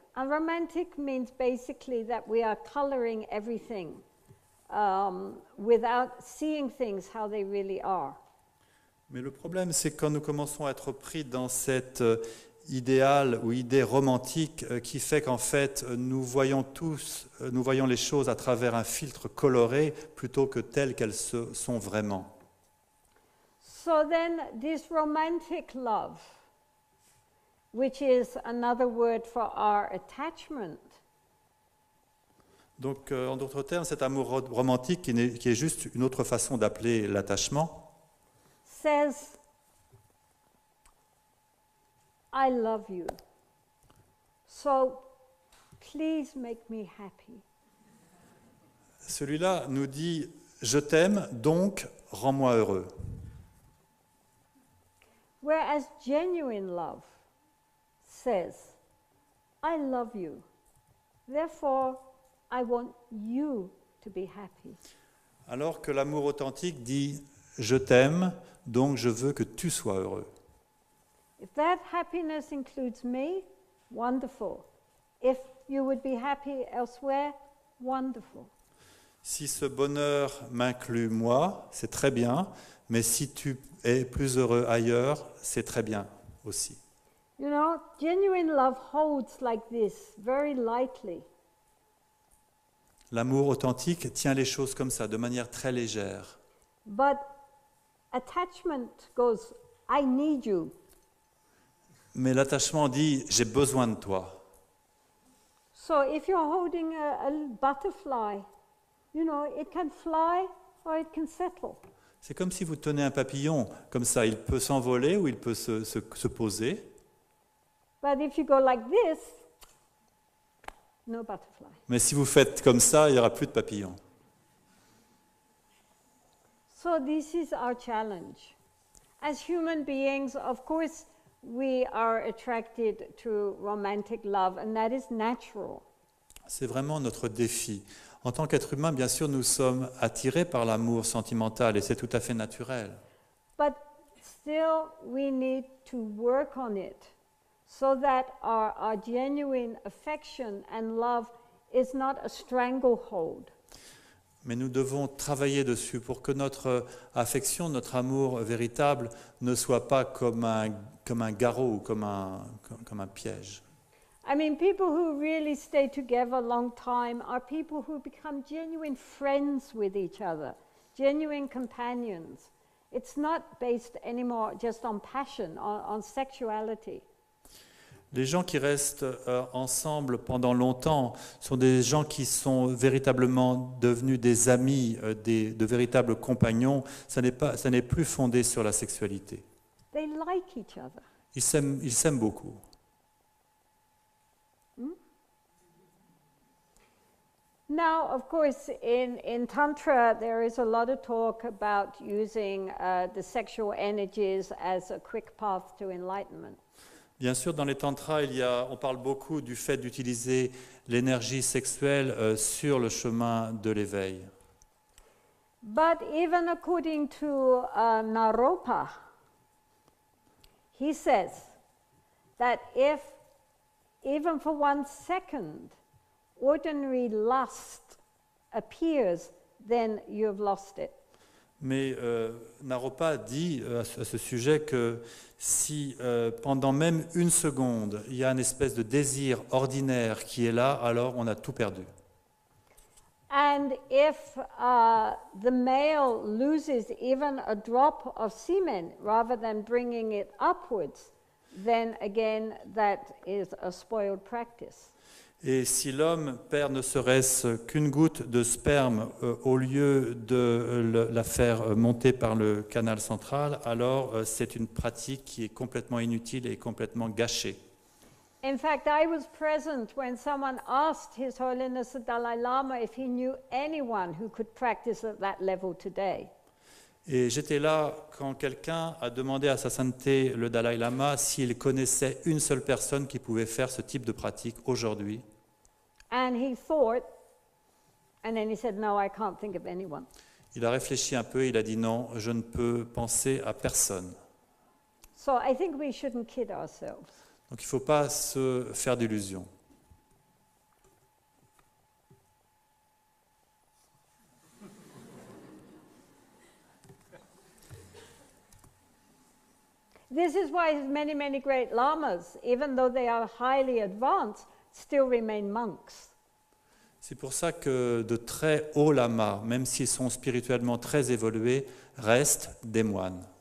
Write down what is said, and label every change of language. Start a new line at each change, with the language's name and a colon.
English: And romantic means basically that we are coloring everything without seeing things how they really are.
French: Mais le problème, c'est quand nous commençons à être pris dans cet idéal ou idée romantique qui fait qu'en fait, nous voyons les choses à travers un filtre coloré plutôt que telles qu'elles sont vraiment.
English: So then this romantic love, which is another word for our attachment.
French: Donc, en d'autres termes, cet amour romantique, qui est juste une autre façon d'appeler l'attachement,
English: says, I love you, so please make me happy.
French: Celui-là nous dit, je t'aime, donc rends-moi heureux.
English: Whereas genuine love says, I love you, therefore I want you to be happy.
French: Alors que l'amour authentique dit, je t'aime, donc je veux que tu sois heureux.
English: If that happiness includes me, wonderful. If you would be happy elsewhere, wonderful.
French: Si ce bonheur m'inclut moi, c'est très bien, mais si tu es plus heureux ailleurs, c'est très bien aussi.
English: You know, genuine love holds like this, very lightly.
French: L'amour authentique tient les choses comme ça, de manière très légère.
English: But attachment goes, I need you.
French: Mais l'attachement dit « j'ai besoin de toi ».
English: So if you're holding a butterfly, you know, it can fly or it can settle.
French: C'est comme si vous tenez un papillon, comme ça, il peut s'envoler ou il peut se poser.
English: But if you go like this, no butterfly.
French: Mais si vous faites comme ça, il n'y aura plus de papillon.
English: So this is our challenge. As human beings, of course, we are attracted to romantic love, and that is natural.
French: C'est vraiment notre défi. En tant qu'être humain, bien sûr, nous sommes attirés par l'amour sentimental et c'est tout à fait naturel.
English: But still, we need to work on it so that our genuine affection and love is not a stranglehold.
French: Mais nous devons travailler dessus pour que notre affection, notre amour véritable ne soit pas comme un garrot ou comme un piège.
English: I mean, people who really stay together a long time are people who become genuine friends with each other, genuine companions. It's not based anymore just on passion, on sexuality.
French: Les gens qui restent ensemble pendant longtemps sont des gens qui sont véritablement devenus des amis, de véritables compagnons. Ça n'est plus fondé sur la sexualité.
English: They like each other.
French: Ils s'aiment beaucoup.
English: Now, of course, in Tantra, there is a lot of talk about using the sexual energies as a quick path to enlightenment.
French: Bien sûr, dans les tantras, on parle beaucoup du fait d'utiliser l'énergie sexuelle sur le chemin de l'éveil.
English: But even according to Naropa, he says that if, even for 1 second, ordinary lust appears, then you've lost it.
French: Mais Naropa dit à ce sujet que si pendant même 1 seconde, il y a une espèce de désir ordinaire qui est là, alors on a tout perdu.
English: And if the male loses even a drop of semen rather than bringing it upwards, then again that is a spoiled practice.
French: Et si l'homme perd ne serait-ce qu'une goutte de sperme au lieu de la faire monter par le canal central, alors c'est une pratique qui est complètement inutile et complètement gâchée.
English: In fact, I was present when someone asked His Holiness the Dalai Lama if he knew anyone who could practice at that level today.
French: Et j'étais là quand quelqu'un a demandé à sa sainteté, le Dalai Lama, s'il connaissait une seule personne qui pouvait faire ce type de pratique aujourd'hui.
English: And he thought, and then he said, no, I can't think of anyone.
French: Il a réfléchi un peu, il a dit non, je ne peux penser à personne.
English: So I think we shouldn't kid ourselves.
French: Donc il ne faut pas se faire d'illusions.
English: This is why many, many great lamas, even though they are highly advanced, still remain monks.
French: C'est pour ça que de très hauts lamas, même s'ils sont spirituellement très évolués, restent des moines.